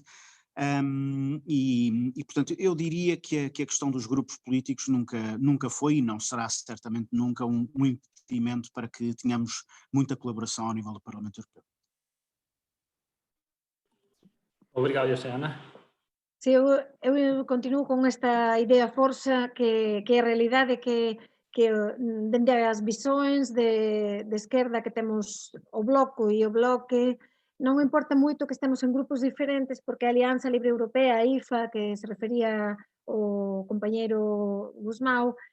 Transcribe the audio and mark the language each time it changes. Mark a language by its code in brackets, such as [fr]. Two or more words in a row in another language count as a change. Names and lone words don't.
[pt] Portanto, eu diria que a questão dos grupos políticos nunca foi e não será certamente nunca um impedimento para que tenhamos muita colaboração ao nível do Parlamento Europeu. [gl] Obrigado, José. Ana? Sí, eu continuo con esta idea forza que é a realidade que dende as visões de esquerda que temos o Bloco e o Bloque, non importa moito que estemos en grupos diferentes, porque a Alianza Libre Europea, a IFA, que se refería o compañeiro Gusmão,